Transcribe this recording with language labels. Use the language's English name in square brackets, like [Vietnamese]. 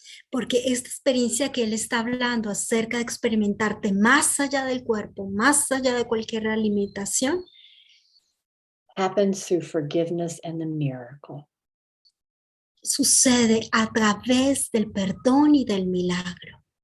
[Spanish] Porque esta experiencia que él está hablando acerca de experimentarte más allá del cuerpo, más allá de cualquier limitación, [English] happens through forgiveness and the miracle. [Spanish] Sucede a través del perdón y del milagro.